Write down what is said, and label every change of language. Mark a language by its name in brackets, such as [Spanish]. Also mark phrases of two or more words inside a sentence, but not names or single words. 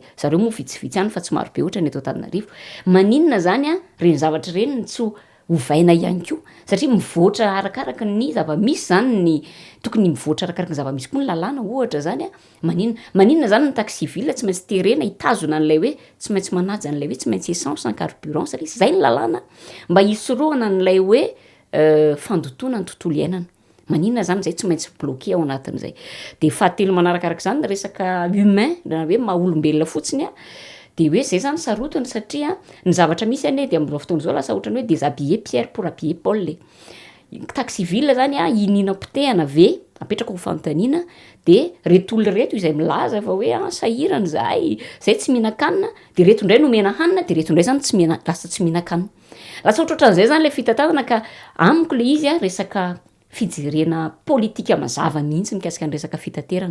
[Malagasy] Zareo moa vitsivitsy ihany fa tsy maro be ohatra ny eto Antananarivo. Maninona zany reny zavatra reny tsy hovaina ihany koa satria mivoatra arakaraka ny zava-misy zany ny tokony mivoatra arakaraka ny zava-misy koa ny lalàna ohatra zany maninona zany ny [French] taxi ville [Malagasy] tsy maintsy terena hitazona an'ilay hoe tsy maintsy manaja an'ilay hoe tsy maintsy essence ny carburant satria zay ny lalàna mba hisorohana an'ilay hoe fandotona ny tontolo iainana. Maninona zany zay tsy maintsy bloqué ao anatin'izay. De fahatelo manarakarak' zany resaka humain na hoe maha-olombelona fotsiny de hoe zay zany sarotiny satria ny zavatra misy de amin'izao fotoana izao lasa ohatrany hoe [French] déshabiller Pierre pour habiller Paul. Taxi ville [Malagasy] zany inina potehana ve apetraka ho fanontaniana de reto olona reto izay milaza fa hoe sahirana zay tsy mihinan-kanina de reto indray nomena hanina de reto indray zany lasa tsy mihinan-kanina. Lasa ohatrohatran'izay zany le fitantanana ka amiko le izy resaka fijerena politika mazava mihitsy mikasika ny resaka fitaterana.